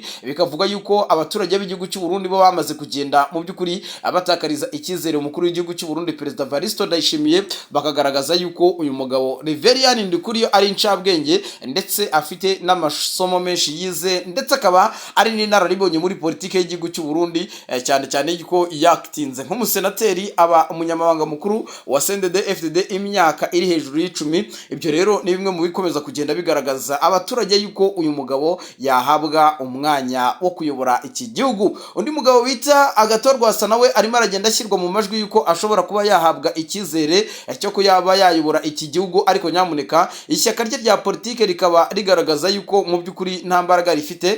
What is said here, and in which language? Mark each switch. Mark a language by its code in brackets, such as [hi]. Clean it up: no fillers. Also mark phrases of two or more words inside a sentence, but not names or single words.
[rw] Bikavuga yuko abaturage b'igihugu cy'u Burundi bo bamaze kugenda mu by'ukuri abatakariza icyizere umukuru w'igihugu cy'u Burundi Perezida Evaristo Ndayishimiye, bakagaragaza yuko uyu mugabo Reverien Ndukuriyo ari incabwenge ndetse afite n'amasomo menshi yize, ndetse akaba ari n'inararibonye muri politike y'igihugu cy'u Burundi, cyane cyane yuko yakitinze nk'umusenateri aba umunyamabanga mukuru wa CNDD-FDD imyaka iri hejuru y'10. Ibyo rero ni bimwe mu bikomeza kugenda bigaragaza abaturage yuko uyu mugabo yahabwa umwanya wo kuyobora iki gihugu. Undi mugabo bita Agathon nawe arimo aragenda ashyirwa mu majwi yuko ashobora kuba yahabwa icyizere cyo ko yaba yayobora iki gihugu, ariko nyamuneka ishyaka rye rya politike rikaba rigaragaza yuko mu by'ukuri nta mbaraga rifite.